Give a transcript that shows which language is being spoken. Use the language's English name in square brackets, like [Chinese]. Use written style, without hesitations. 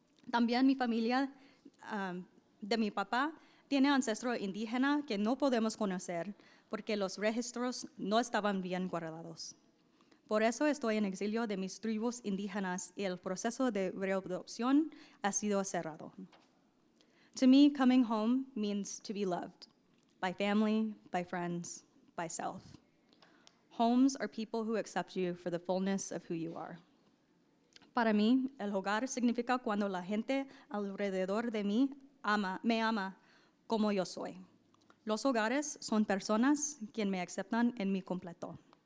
[Spanish] También mi familia de mi papá tiene ancestro indígena que no podemos conocer porque los registros no estaban bien guardados. Por eso estoy en exilio de mis tribus indígenas y el proceso de readopción ha sido cerrado. [English] To me, coming home means to be loved by family, by friends, by self. Homes are people who accept you for the fullness of who you are. [Spanish] Para mí, el hogar significa cuando la gente alrededor de mí me ama como yo soy. Los hogares son personas quien me aceptan en mi completo.